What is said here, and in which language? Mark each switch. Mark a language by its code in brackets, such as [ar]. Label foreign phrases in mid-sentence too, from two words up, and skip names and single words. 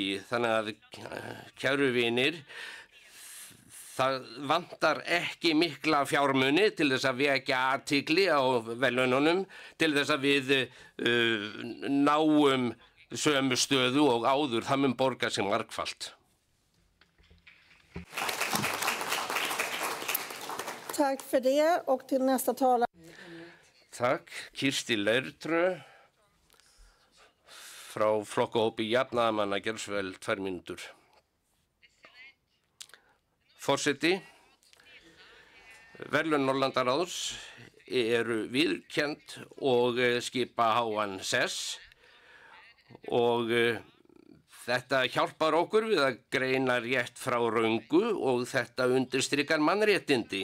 [is] Þannig að kæru vinir, það vantar ekki mikla fjármuni til þess að vekja athygli á verðlaununum til þess að við náum sömu stöðu og áður. Það mun borga sig margfalt. [sv] Tack för det och till nästa talare. [is] Takk, Kirsti Leirtrö frá flokkahópi jafnaðarmanna Geirsvel 2 mínútur. Forseti, verðlaun Norðurlandaráðs eru viðurkennd og skipa háan sess og þetta hjálpar okkur við að greina rétt frá röngu og þetta undirstrikar mannréttindi.